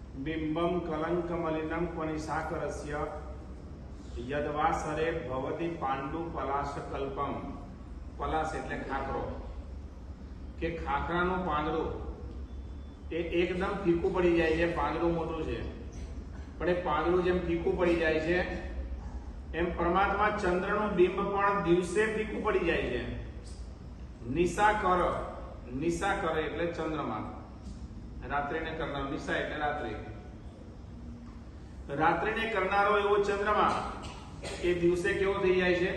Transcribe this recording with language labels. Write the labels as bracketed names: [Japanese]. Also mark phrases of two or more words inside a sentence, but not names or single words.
[Sanskrit] बिंबम कलंक मलिनम कोनिशाकरस्य यदवासरे भवति पांडु पलाश कल्पम। [Gujarati] पलाश એટલે ખાખરો કે ખાખરાનું પાંદડું એ એકદમ ફીકું પડી જાય છે। પાંદડું મોટું છે પણ એ પાંદડું જેમ ફીકું પડી જાય છે એમ પરમાત્મા ચંદ્રનું બિંબ પણ દિવસે ફીકું પડી જાય છે। નિશાકર એટલે ચંદ્રમા, રાત્રિને કરનારો, નિશા એટલે રાત્રિ, રાત્રિને કરનારો એવો ચંદ્રમા એ દિવસે કેવો થઈ જાય છે?